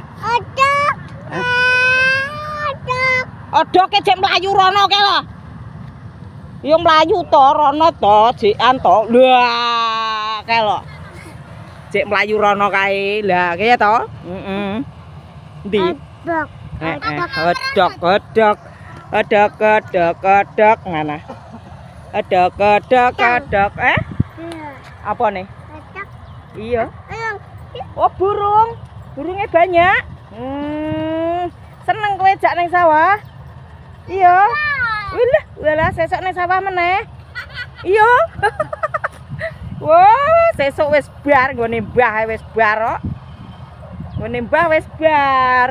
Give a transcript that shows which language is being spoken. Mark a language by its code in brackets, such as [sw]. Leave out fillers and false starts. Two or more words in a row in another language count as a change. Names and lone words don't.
[jv] Odok. Odoke cek mlayu rono ke lho. Yo mlayu to rono to, jikan to. Lah, kae lho. Cek mlayu rono kae. Lah, kaya to? Heeh. Ndi? Odok ngana. Odok. [id] Apa nih? Iya. Oh, burung. Burungnya banyak. [jv] Seneng kowe jak nang sawah. Iya. Walah sesuk nang sawah meneh. Iya. Wah, sesuk wis bar nggone mbah wis bar kok. Nggone mbah wis bar.